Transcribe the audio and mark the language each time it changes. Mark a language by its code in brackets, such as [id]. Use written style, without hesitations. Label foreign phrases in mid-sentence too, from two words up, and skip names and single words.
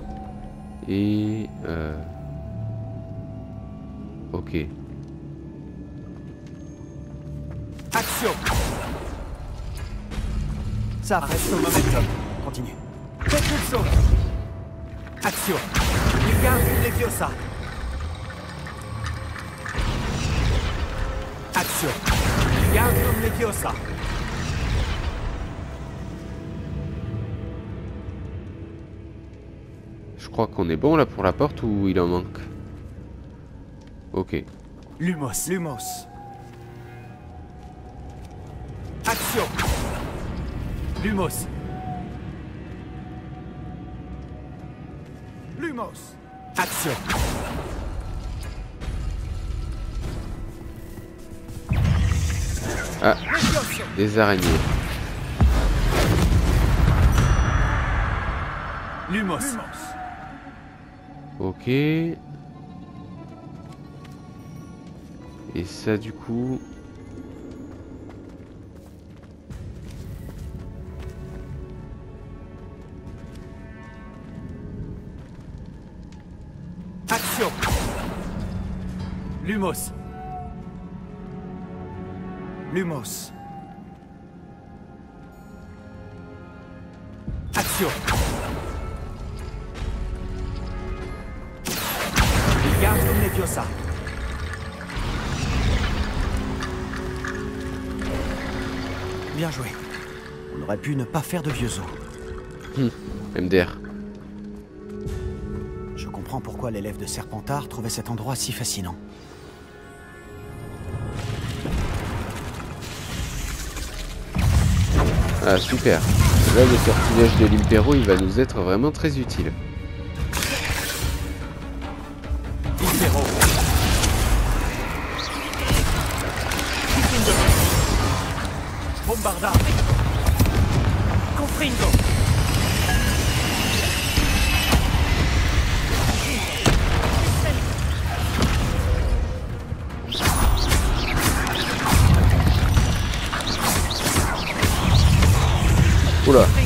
[fr] Et... Ok. Action. Ça reste au momentum. Continue. Propulso. Action. Wingardium Leviosa. Action. Wingardium Leviosa. Je crois qu'on est bon là pour la porte ou il en manque? Ok. Lumos. Lumos. Action. Lumos. Lumos. Action. Ah, des araignées. Lumos. Ok. Et ça du coup... Action. Lumos. Lumos. Action. Wingardium Leviosa. Bien joué. On aurait pu ne pas faire de vieux os. MDR. Je comprends pourquoi l'élève de Serpentard trouvait cet endroit si fascinant. Ah super. Là le sortilège de l'Impero il va nous être vraiment très utile. Impero. Bombarda. Confringo. Oula.